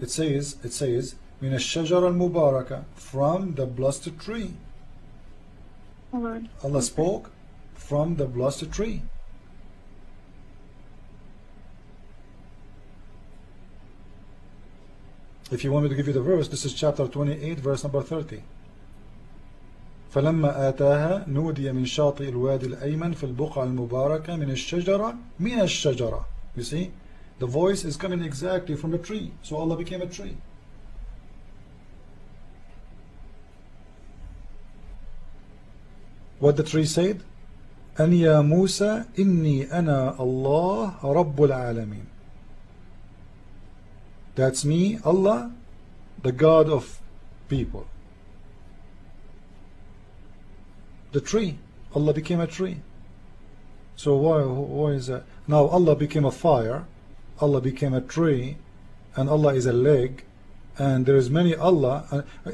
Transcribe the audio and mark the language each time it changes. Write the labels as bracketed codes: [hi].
[en] it says [ar] min ash-shajara al-mubaraka, [en] from the blessed tree. Hold on. Allah spoke from the blessed tree. If you want me to give you the verse, this is chapter 28, verse number 30. [ar] فلما آتاها نودي من شاطئ الوادي الأيمن في البقعة المباركة من الشجرة. [en] You see, the voice is coming exactly from the tree. So Allah became a tree. What the tree said? [ar] أن يا موسى إني أنا الله رب العالمين. [en] That's me, Allah, the God of people. The tree. Allah became a tree. So why is that? Now Allah became a fire, Allah became a tree, and Allah is a leg, and there is many Allah.